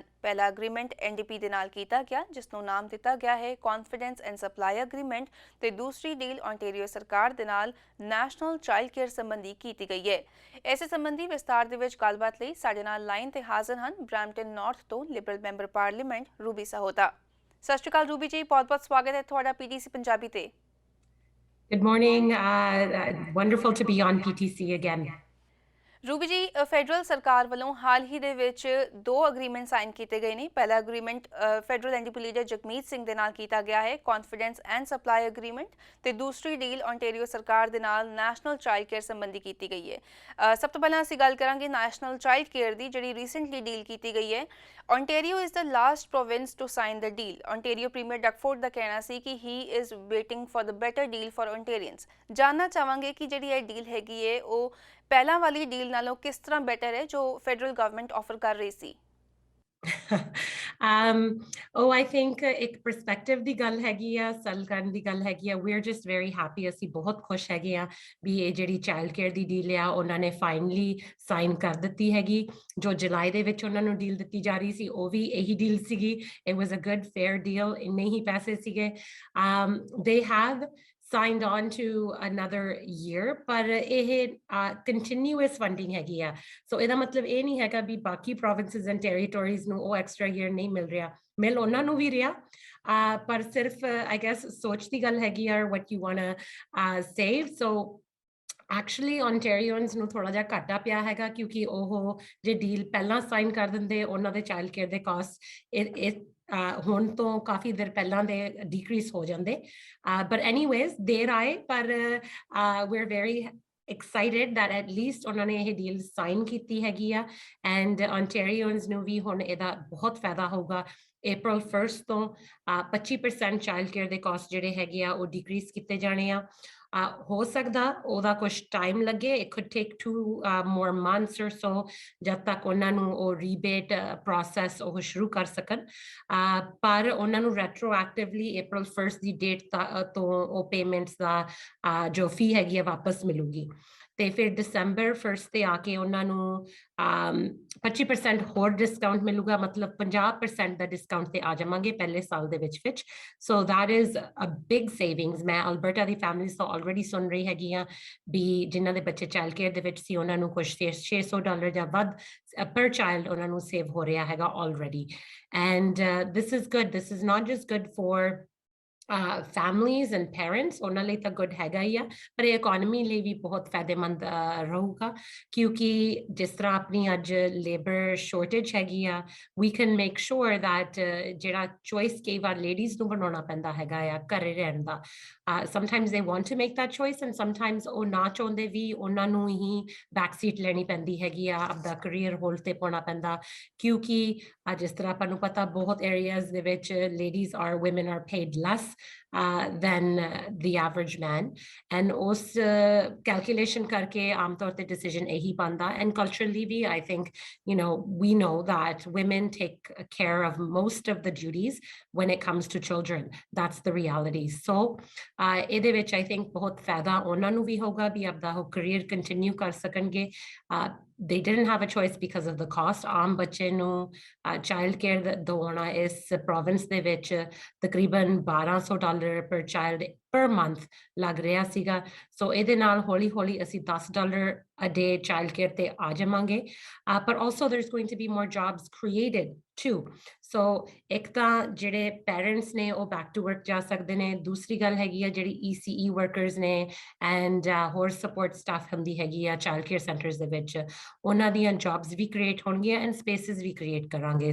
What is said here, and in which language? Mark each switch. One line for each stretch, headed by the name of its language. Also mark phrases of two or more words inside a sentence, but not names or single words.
Punjabi: ਪਹਿਲਾ ਐਗਰੀਮੈਂਟ ਐਨਡੀਪੀ ਦੇ ਨਾਲ ਕੀਤਾ ਗਿਆ, ਜਿਸ ਨੂੰ ਨਾਮ ਦਿੱਤਾ ਗਿਆ ਹੈ
English: confidence and supply agreement,
Punjabi: ਤੇ ਦੂਸਰੀ ਡੀਲ ਓਨਟਾਰੀਓ ਸਰਕਾਰ ਦੇ ਨਾਲ
English: national child care
Punjabi: ਸੰਬੰਧੀ ਕੀਤੀ ਗਈ ਹੈ। ਇਸੇ ਸੰਬੰਧੀ ਵਿਸਤਾਰ ਦੇ ਵਿੱਚ ਗੱਲਬਾਤ ਲਈ ਸਾਡੇ ਨਾਲ ਲਾਈਨ ਤੇ ਹਾਜ਼ਰ ਹਨ ਬ੍ਰੈਂਪਟਨ ਨਾਰਥ ਤੋਂ
English: liberal member parliament
Punjabi: ਰੂਬੀ ਸਹੋਤਾ। ਸਤਿ ਸ਼੍ਰੀ ਅਕਾਲ ਰੂਬੀ ਜੀ, ਬਹੁਤ-ਬਹੁਤ ਸਵਾਗਤ ਹੈ ਤੁਹਾਡਾ ਪੀਟੀਸੀ ਪੰਜਾਬੀ ਤੇ।
English: Good morning. Wonderful to be on PTC again.
Punjabi: ਰੂਬੀ ਜੀ, ਫੈਡਰਲ ਸਰਕਾਰ ਵੱਲੋਂ ਹਾਲ ਹੀ ਦੇ ਵਿੱਚ ਦੋ
English: agreement sign
Punjabi: ਕੀਤੇ ਗਏ ਨੇ। ਪਹਿਲਾ ਐਗਰੀਮੈਂਟ
English: federal NDP leader
Punjabi: ਜਗਮੀਤ ਸਿੰਘ ਦੇ ਨਾਲ ਕੀਤਾ ਗਿਆ ਹੈ,
English: confidence and supply agreement,
Punjabi: ਤੇ ਦੂਸਰੀ ਡੀਲ ਓਨਟਾਰੀਓ ਸਰਕਾਰ ਦੇ ਨਾਲ
English: national child care
Punjabi: ਸੰਬੰਧੀ ਕੀਤੀ ਗਈ ਹੈ। ਸਭ ਤੋਂ ਪਹਿਲਾਂ ਅਸੀਂ ਗੱਲ ਕਰਾਂਗੇ
English: national child care
Punjabi: ਦੀ, ਜਿਹੜੀ
English: recently deal
Punjabi: ਕੀਤੀ ਗਈ ਹੈ।
English: Ontario is the last province to sign the deal. Ontario Premier Duckford
Punjabi: ਦਾ ਕਹਿਣਾ ਸੀ ਕਿ
English: he is waiting for the better deal for Ontarians.
Punjabi: ਜਾਨਣਾ ਚਾਹਾਂਗੇ ਕਿ ਜਿਹੜੀ ਇਹ ਡੀਲ ਹੈਗੀ ਹੈ ਉਹ ਪਹਿਲਾਂ ਵਾਲੀ ਡੀਲ ਨਾਲੋਂ ਕਿਸ ਤਰ੍ਹਾਂ ਬੈਟਰ ਹੈ ਜੋ
English: federal government offer
Punjabi: ਕਰ ਰਹੀ ਸੀ।
English: I think
Punjabi: ਇੱਕ perspective ਦੀ ਗੱਲ ਹੈਗੀ ਆ, ਸੈਲ ਕਰਨ ਦੀ ਗੱਲ ਹੈਗੀ ਆ।
English: We're just very happy,
Punjabi: ਅਸੀਂ ਬਹੁਤ ਖੁਸ਼ ਹੈਗੇ ਆ ਵੀ ਇਹ ਜਿਹੜੀ
English: child care
Punjabi: ਦੀ ਡੀਲ ਆ ਉਹਨਾਂ ਨੇ
English: finally sign
Punjabi: ਕਰ ਦਿੱਤੀ ਹੈਗੀ। ਜੋ ਜੁਲਾਈ ਦੇ ਵਿੱਚ ਉਹਨਾਂ ਨੂੰ ਡੀਲ ਦਿੱਤੀ ਜਾ ਰਹੀ ਸੀ ਉਹ ਵੀ ਇਹੀ ਡੀਲ ਸੀਗੀ।
English: It was a good fair deal,
Punjabi: ਇੰਨੇ ਹੀ ਪੈਸੇ ਸੀਗੇ।
English: They have signed on to another year,
Punjabi: ਪਰ ਇਹ
English: continuous funding
Punjabi: ਹੈਗੀ ਆ। ਸੋ ਇਹਦਾ ਮਤਲਬ ਇਹ ਨਹੀਂ ਹੈਗਾ ਵੀ ਬਾਕੀ
English: provinces and territories
Punjabi: ਨੂੰ ਉਹ
English: extra year
Punjabi: ਨਹੀਂ ਮਿਲ ਰਿਹਾ, ਮਿਲ ਉਹਨਾਂ ਨੂੰ ਵੀ ਰਿਹਾ। ਪਰ ਸਿਰਫ
English: I guess
Punjabi: ਸੋਚ ਦੀ ਗੱਲ ਹੈਗੀ ਆ
English: what you want to save. So actually Ontarians
Punjabi: ਨੂੰ ਥੋੜਾ ਜਿਹਾ ਘਾਟਾ ਪਿਆ ਹੈਗਾ ਕਿਉਂਕਿ ਉਹ ਜੇ ਡੀਲ ਪਹਿਲਾਂ ਸਾਈਨ ਕਰ ਦਿੰਦੇ ਉਹਨਾਂ ਦੇ
English: child care
Punjabi: ਦੇ ਕਾਸਟ ਹੁਣ ਤੋਂ ਕਾਫੀ ਦੇਰ ਪਹਿਲਾਂ ਦੇ ਡਿਕਰੀਜ਼ ਹੋ ਜਾਂਦੇ।
English: but anyways
Punjabi: ਦੇਰ ਆਏ, ਪਰ
English: we are very excited that at least
Punjabi: ਉਹਨਾਂ ਨੇ ਇਹ
English: deal sign
Punjabi: ਕੀਤੀ ਹੈਗੀ ਆ
English: and Ontarians
Punjabi: ਨੂੰ ਵੀ ਹੁਣ ਇਹਦਾ ਬਹੁਤ ਫਾਇਦਾ ਹੋਊਗਾ। April 1st ਤੋਂ 25%
English: child care
Punjabi: ਦੇ ਕਾਸਟ ਜਿਹੜੇ ਹੈਗੇ ਆ ਉਹ ਡਿਕਰੀਜ਼ ਕੀਤੇ ਜਾਣੇ ਆ। ਹੋ ਸਕਦਾ ਉਹਦਾ ਕੁਝ ਟਾਈਮ ਲੱਗੇ,
English: it could take 2 more months or so
Punjabi: ਜਦ ਤੱਕ ਉਹਨਾਂ ਨੂੰ ਉਹ
English: rebate process
Punjabi: ਉਹ ਸ਼ੁਰੂ ਕਰ ਸਕਣ। ਪਰ ਉਹਨਾਂ ਨੂੰ ਰੈਟਰੋਐਕਟਿਵਲੀ April 1st ਦੀ ਡੇਟ ਤੋਂ ਉਹ ਪੇਮੈਂਟਸ ਦਾ ਜੋ ਫੀ ਹੈਗੀ ਆ ਵਾਪਸ ਮਿਲੂਗੀ। ਤੇ ਫਿਰ December 1st ਤੇ ਆ ਕੇ ਉਹਨਾਂ ਨੂੰ 25% ਹੋਰ ਡਿਸਕਾਊਂਟ ਮਿਲੂਗਾ, ਮਤਲਬ 50% ਦਾ ਡਿਸਕਾਊਂਟ ਤੇ ਆ ਜਾਵਾਂਗੇ ਪਹਿਲੇ ਸਾਲ ਦੇ ਵਿੱਚ।
English: ਸੋ that is a big savings.
Punjabi: ਮੈਂ ਅਲਬਰਟਾ ਦੀ ਫੈਮਿਲੀਜ਼ ਤੋਂ ਆਲਰੇਡੀ ਸੁਣ ਰਹੀ ਹੈਗੀ ਆ ਵੀ ਜਿਨ੍ਹਾਂ ਦੇ ਬੱਚੇ
English: child care
Punjabi: ਦੇ ਵਿੱਚ ਸੀ ਉਹਨਾਂ ਨੂੰ ਕੁਝ $600 ਜਾਂ ਵੱਧ
English: per child
Punjabi: ਉਹਨਾਂ ਨੂੰ ਸੇਵ ਹੋ ਰਿਹਾ ਹੈਗਾ already.
English: And this is good. This is not just good for families and parents,
Punjabi: ਉਹਨਾਂ ਲਈ ਤਾਂ ਗੁੱਡ ਹੈਗਾ ਹੀ ਆ, ਪਰ ਇਹ ਇਕੋਨਮੀ ਲਈ ਵੀ ਬਹੁਤ ਫਾਇਦੇਮੰਦ ਰਹੂਗਾ ਕਿਉਂਕਿ ਜਿਸ ਤਰ੍ਹਾਂ ਆਪਣੀ ਅੱਜ
English: labour shortage
Punjabi: ਹੈਗੀ ਆ,
English: we can make sure that
Punjabi: ਜਿਹੜਾ ਚੋਇਸ ਕਈ ਵਾਰ ਲੇਡੀਜ਼ ਨੂੰ ਬਣਾਉਣਾ ਪੈਂਦਾ ਹੈਗਾ ਆ ਘਰੇ ਰਹਿਣ ਦਾ,
English: sometimes they want to make that choice and sometimes
Punjabi: ਉਹ ਨਾ ਚਾਹੁੰਦੇ ਵੀ ਉਹਨਾਂ ਨੂੰ ਹੀ
English: back seat
Punjabi: ਲੈਣੀ ਪੈਂਦੀ ਹੈਗੀ ਆ, ਆਪਦਾ
English: career hold
Punjabi: ਤੇ ਪਾਉਣਾ ਪੈਂਦਾ ਕਿਉਂਕਿ ਜਿਸ ਤਰ੍ਹਾਂ ਆਪਾਂ ਨੂੰ ਪਤਾ ਬਹੁਤ ਏਰੀਆਜ਼ ਦੇ ਵਿੱਚ
English: women are paid less than the average man, and
Punjabi: ਉਸ calculation ਕਰਕੇ ਆਮ ਤੌਰ ਤੇ decision ਇਹੀ ਬਣਦਾ।
English: And culturally ਵੀ I think we know that women take care of most of the duties when it comes to children. That's the reality. So
Punjabi: ਇਹਦੇ ਵਿੱਚ
English: I think
Punjabi: ਬਹੁਤ ਫਾਇਦਾ ਉਹਨਾਂ ਨੂੰ ਵੀ ਹੋਗਾ ਵੀ ਆਪਦਾ ਉਹ
English: career continue
Punjabi: ਕਰ ਸਕਣਗੇ।
English: They didn't have a choice because of the cost.
Punjabi: ਆਮ ਬੱਚੇ ਨੂੰ
English: child care
Punjabi: ਦਵਾਉਣਾ ਇਸ ਪ੍ਰੋਵਿੰਸ ਦੇ ਵਿੱਚ ਤਕਰੀਬਨ $1200
English: per child per month
Punjabi: ਲੱਗ ਰਿਹਾ ਸੀਗਾ। ਸੋ ਇਹਦੇ ਨਾਲ ਹੌਲੀ ਹੌਲੀ ਅਸੀਂ
English: $10 a day child care
Punjabi: ਤੇ ਆ ਜਾਵਾਂਗੇ।
English: But also there's going to be more jobs created too.
Punjabi: So ਇੱਕ ਤਾਂ ਜਿਹੜੇ ਪੈਰੈਂਟਸ ਨੇ ਉਹ
English: back to work
Punjabi: ਜਾ ਸਕਦੇ ਨੇ, ਦੂਸਰੀ ਗੱਲ ਹੈਗੀ ਆ ਜਿਹੜੀ
English: ECE workers
Punjabi: ਨੇ ਐਂਡ ਹੋਰ
English: support staff
Punjabi: ਹੁੰਦੀ ਹੈਗੀ ਆ
English: child care centres
Punjabi: ਦੇ ਵਿੱਚ, ਉਹਨਾਂ ਦੀਆਂ ਜੌਬਸ ਵੀ ਕ੍ਰੀਏਟ ਹੋਣਗੀਆਂ
English: and spaces
Punjabi: ਵੀ ਕ੍ਰੀਏਟ ਕਰਾਂਗੇ।